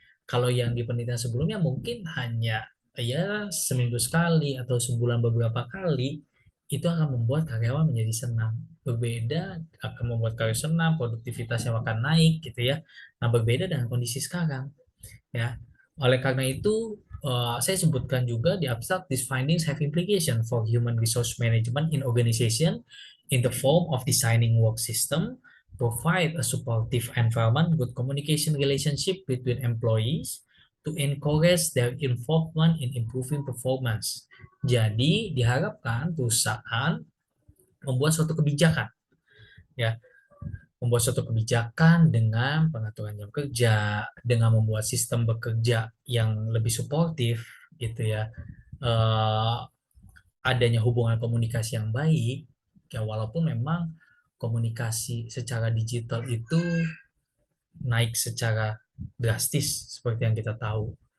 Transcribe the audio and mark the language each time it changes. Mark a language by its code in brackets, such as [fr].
[id] Kalau yang di penelitian sebelumnya mungkin hanya ya seminggu sekali atau sebulan beberapa kali, itu akan membuat karyawan menjadi senang. Berbeda akan membuat karyawan senang, produktivitasnya akan naik, gitu ya. Nah, berbeda dengan kondisi sekarang, ya. Oleh karena itu, saya sebutkan juga di abstract, [en] these findings have implication for human resource management in organization in the form of designing work system, provide a supportive environment, good communication relationship between employees to encourage their involvement in improving performance. [id] Jadi diharapkan perusahaan membuat suatu kebijakan, ya, membuat suatu kebijakan dengan pengaturan jam kerja, dengan membuat sistem bekerja yang lebih suportif, gitu ya. Eh, Adanya hubungan komunikasi yang baik, ya, walaupun memang komunikasi secara digital itu naik secara drastis seperti yang kita tahu.